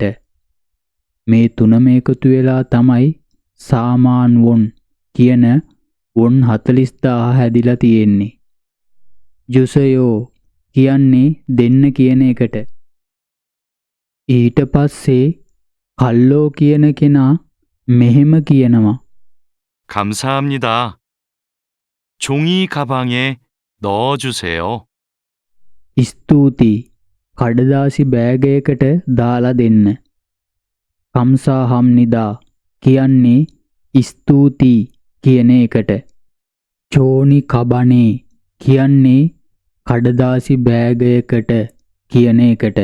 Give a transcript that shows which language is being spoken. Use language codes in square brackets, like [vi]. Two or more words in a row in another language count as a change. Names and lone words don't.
[si] මේ තුනම එකතු වෙලා තමයි [ko] 사만 원 [si] කියන වොන් 40000 හැදිලා තියෙන්නේ. ජුසයෝ කියන්නේ දෙන්න කියන එකට. ඊට පස්සේ කල්ලෝ කියන කෙනා මෙහෙම කියනවා. [ko] 감사합니다. 종이 가방에 넣어주세요. [si] ස්තුතියි, කඩදාසි බෑගයකට දාලා දෙන්න. කම්සාහම්නිදා කියන්නේ ස්තුතියි කියන එකට. [ko] 종이 가방에 [si] කියන්නේ කඩදාසි බෑගයකට කියන එකට.